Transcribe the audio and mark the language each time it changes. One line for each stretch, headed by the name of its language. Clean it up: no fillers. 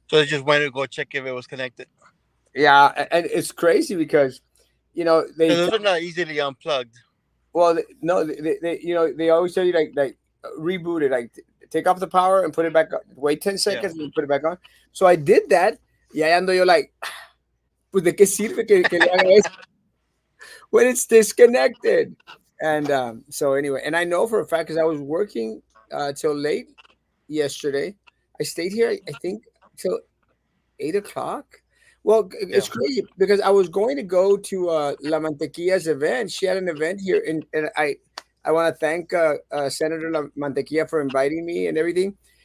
English: So they just wanted to go check if it was connected. yeah, and it's crazy because they Because those are not easily unplugged. well no they always tell you like reboot it, like take off the power and put it back on, wait 10 Yeah. seconds and put it back on. So I did that.
Spanish: Y ahí ando yo like, pues de qué sirve que le haga eso
English: when it's disconnected. And so anyway, and I know for a fact because I was working till late yesterday. I stayed here, I think, till 8 o'clock. Well, Yeah. it's crazy because I was going to go to La Mantequilla's event. She had an event here, and I want to thank Senator La Mantequilla for inviting me and everything.